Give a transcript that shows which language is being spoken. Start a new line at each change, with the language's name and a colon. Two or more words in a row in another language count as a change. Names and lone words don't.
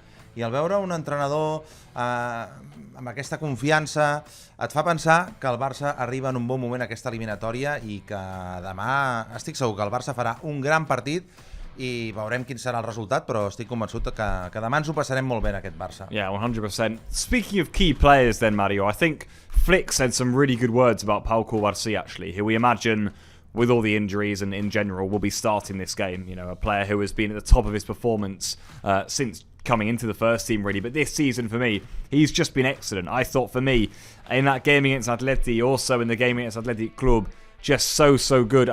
Catalan: I al veure un entrenador amb aquesta confiança et fa pensar que el Barça arriba en un bon moment a aquesta eliminatòria i que demà estic segur que el Barça farà un gran partit i veurem quin serà el resultat, però estic convençut que demà ens ho passarem molt bé en aquest Barça.
English: Yeah, 100%. Speaking of key players then, Mario, I think Flick said some really good words about Pau Garcia, actually, who we imagine, with all the injuries and in general, will be starting this game. You know, a player who has been at the top of his performance since coming into the first team, really. But this season, for me, he's just been excellent. I thought, for me, in that game against Atleti, also in the game against Athletic Club, just so good.